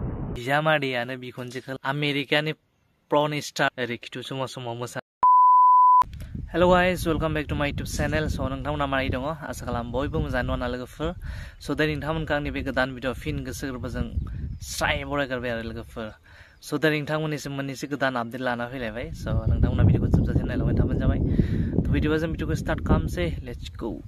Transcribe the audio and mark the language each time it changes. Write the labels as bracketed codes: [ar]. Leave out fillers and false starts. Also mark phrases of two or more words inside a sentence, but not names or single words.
[brx] बिजामादैयानो बिखुनजोखौ आमेरिकानि प्रन स्टार रिखिथु समाव मोसा [en] Hello guys welcome back to my YouTube channel [brx] सो नोंथांमोना मारै दङ आसा खालाम बयबो मोजाङै दङ लोगोफोर सो दायो नोंथांमोनखौ आंनि बे गोदान भिडिअ फिन गोसो गोरबोजों स्राय बरायगारबाय आरो लोगोफोर सो दायो नोंथांमोननिसिम मोननैसो गोदान आपडेट लाना फैलायबाय सो नोंथांमोना भिडिअखौ जोबजासिम नायलांबाय थाबानो जाबाय तो भिडिअखौ स्टार्ट खालामसै [en] let's go